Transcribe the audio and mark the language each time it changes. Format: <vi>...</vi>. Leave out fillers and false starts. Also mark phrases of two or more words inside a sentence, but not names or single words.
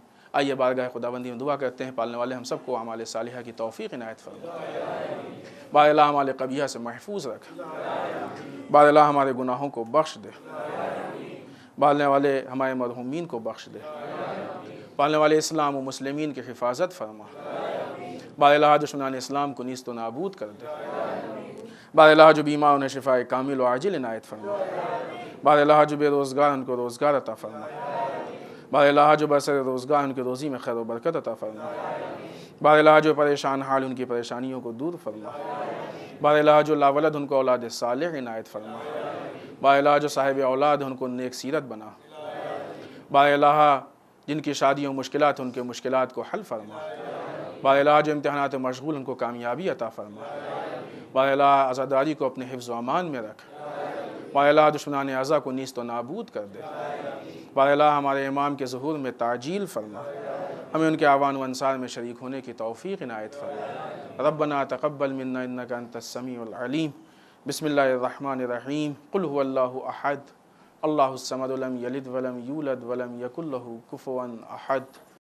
<ur>آئیے بارگاہ خداوندی میں دعا کرتے ہیں، پالنے والے ہم سب کو اعمال صالحہ کی توفیق عنایت فرما، بار الہ اعمال قبیحہ سے محفوظ رکھ، بار الہ ہمارے گناہوں کو بخش دے، پالنے والے ہمارے مرحومین کو بخش دے، پالنے والے اسلام و مسلمین کی حفاظت فرما، بار الہ دشمنان اسلام کو نیست و نابود کر دے، بار الہ جو بیمار انہیں شفاء کامل و عاجل عنایت فرما، بار الہ جو بے روزگار ان کو روزگار عطا فرما، بار الہ جو برسر روزگار ان کی روزی میں خیر و برکت عطا فرما، بار الہ جو پریشان حال ان کی پریشانیوں کو دور فرما، بار الہ جو لاولد ان کو اولاد صالح عنایت فرما، بار الہ جو صاحب اولاد ان کو نیک سیرت بنا، بار الہ جن کی شادیوں مشکلات ان کے مشکلات کو حل فرما، بار الہ جو امتحانات مشغول ان کو کامیابی عطا فرما، بار الہ عزاداری کو اپنے حفظ و امان میں رکھ، بار الہ دشمنان اعضا کو نیست و نابود کر دے، بار الہ ہمارے امام کے ظہور میں تعجیل فرما، ہمیں ان کے اعوان و انصار میں شریک ہونے کی توفیق عنایت فرما۔</ur> <ar>ربنا تقبل منا انک انت السمیع العلیم۔ بسم اللہ الرحمن الرحیم۔ قل هو اللہ احد، اللہ الصمد، لم یلد ولم یولد ولم یکن لہ کفوا احد۔</ar>